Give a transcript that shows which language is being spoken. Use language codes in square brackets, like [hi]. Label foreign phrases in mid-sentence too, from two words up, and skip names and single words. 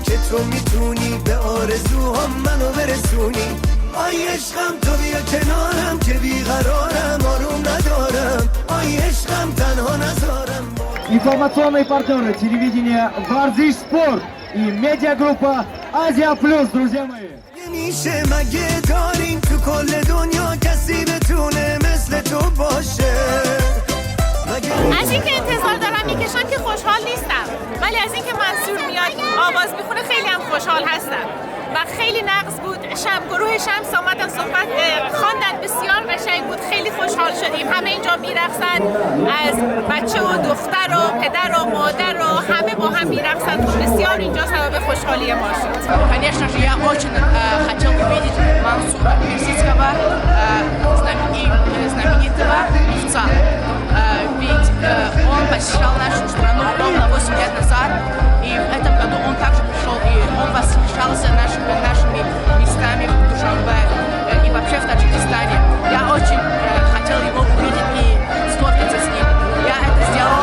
[fa] تو میتونی به آرزوهام منو برسونی آی عشقم تو بیا کنارم که بیقرارم آروم ندارم آی عشقم تنها نذارم [ru] Информационные партнеры телевидения «Варзиш Спорт» и медиагруппа «Азия Плюс», друзья мои. [fa] میشه مگه داریم تو کل دنیا کسی بتونه مثل تو باشه [tg] از اینکه انتظار دارم میکشم که خوشحال نیستم ولی از اینکه منصور میاد آواز میخونه خیلی هم خوشحال هستم و خیلی نقص بود گروه شمس آمدن صحبت خواندن بسیار قشنگ بود خیلی خوشحال شدیم همه اینجا میرقصن از بچه و دختر و پدر و مادر و همه با هم میرقصن بسیار اینجا سبب خوشحالی ما شد. [ru] Конечно же, я очень хотел увидеть Мансура Персидского, знаменитого певца. Ведь он посещал нашу страну ровно 8 лет назад, и в этом году он также пришел, и он восхищался нашими местами в Душанбе и вообще в Таджикистане. Я очень хотел его увидеть и сфоткаться с ним. Я это сделал.